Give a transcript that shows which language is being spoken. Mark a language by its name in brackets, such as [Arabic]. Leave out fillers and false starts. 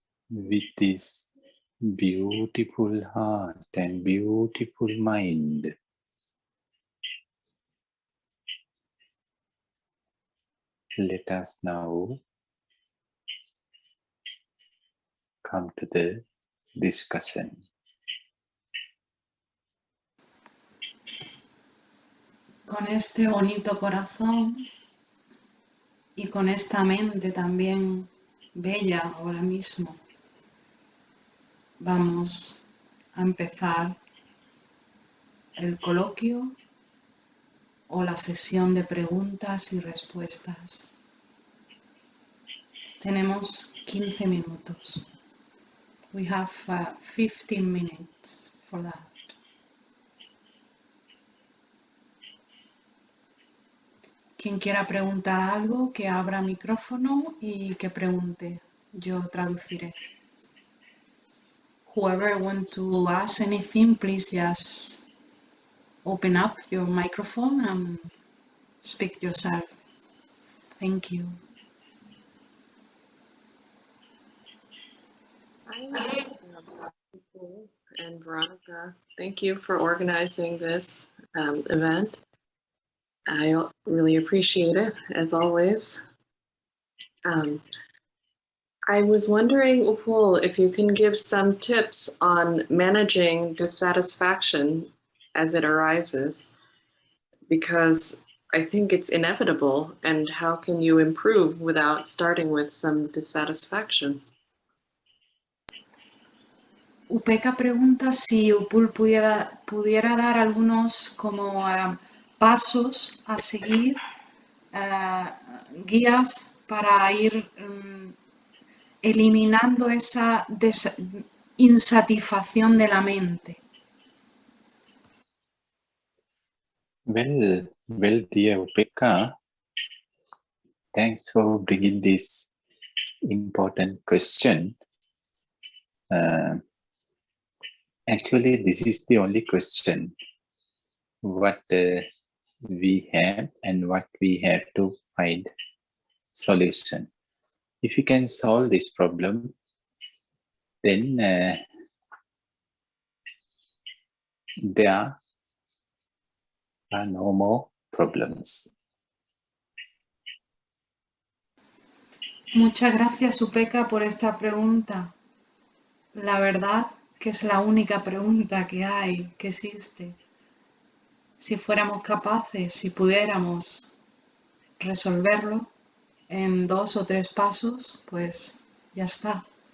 [English] With this beautiful heart and beautiful mind, let us now come to the discussion. [Spanish] Con este bonito corazón y con esta mente también bella ahora mismo, vamos a empezar el coloquio o la sesión de preguntas y respuestas. Tenemos 15 minutos. [English] We have 15 minutes for that. [Spanish] Quien quiera preguntar algo, que abra micrófono y que pregunte. Yo traduciré. [English] Whoever wants to ask anything, please just open up your microphone and speak yourself. Thank you. Hi, and Veronica, thank you for organizing this event. I really appreciate it, as always. I was wondering, Upul, if you can give some tips on managing dissatisfaction as it arises, because I think it's inevitable, and how can you improve without starting with some dissatisfaction? [Spanish] Upeka pregunta si Upul pudiera dar algunos como pasos a seguir, guías para ir eliminando esa insatisfacción de la mente. [English] Well, dear Upeka, thanks for bringing this important question. Actually, this is the only question what we have and what we have to find solution. If you can solve this problem, then there are no more problems. [Spanish] Muchas gracias, Upeka, por esta pregunta. La verdad que es la única pregunta que hay, que existe. Si fuéramos capaces, si pudiéramos resolverlo en 2 o 3 pasos, pues ya está.